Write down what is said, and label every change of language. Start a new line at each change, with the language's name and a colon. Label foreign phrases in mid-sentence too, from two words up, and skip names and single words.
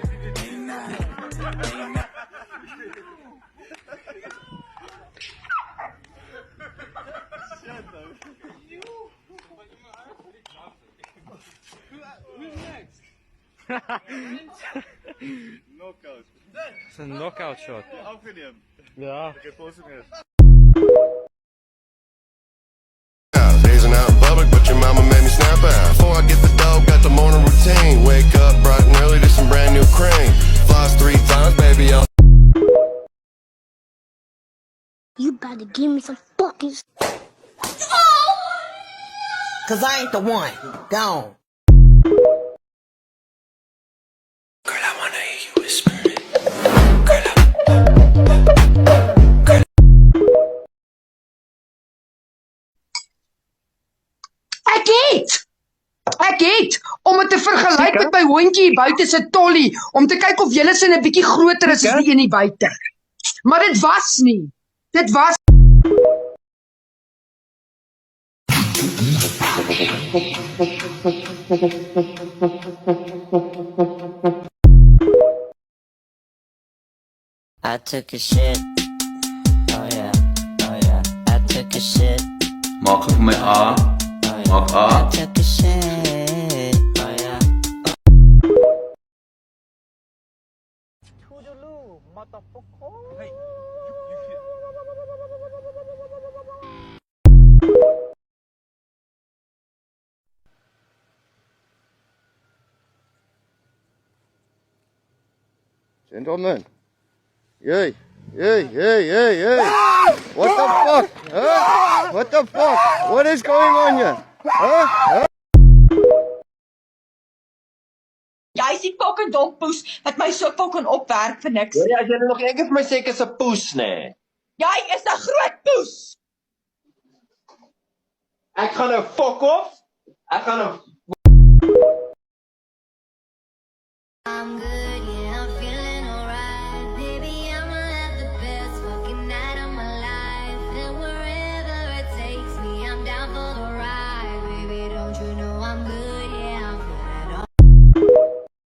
English: Who's next? Knockout. It's a knockout shot.
Afrikaans: Afgeneem. Ja. Oké, posting is.
English: Dazing out in public, but your mama made me snap out. Before I get the dough, got the morning routine. Wake up bright and early to some brand new cream. Floss 3 times, baby. You better give me some fucking. Cause I ain't the one. Gone. Girl, I wanna hear you whisper it.
Afrikaans: Ek het om dit te vergelyk met my hondjie hier buite se tollie, om te kyk of julle sin 'n bietjie groter is as die een hier buite. Maar dit was nie. Dit was
English: I took a shit. Oh yeah. I took a shit.
Afrikaans: Maak vir my A. Maak A.
English: I took a shit. Oh yeah. Toodaloo, motherfucker. Hey, Gentlemen. Hey. What the fuck? Huh? What the fuck? What is going on here? Huh?
Afrikaans: jy is die fucking dompoes wat my so fucking opwerk vir niks. Ja, as jy nog een keer vir my sê ek is 'n poes, nê. Jy is 'n groot poes. Ek gaan nou
English: fuck off.
Afrikaans: Ek gaan nou
English: I'm good, yeah, I'm feeling alright. Baby, I'ma have the best fucking night of my life. And wherever it takes me, I'm down for the ride. Baby, don't you know I'm good, yeah, I'm feeling alright.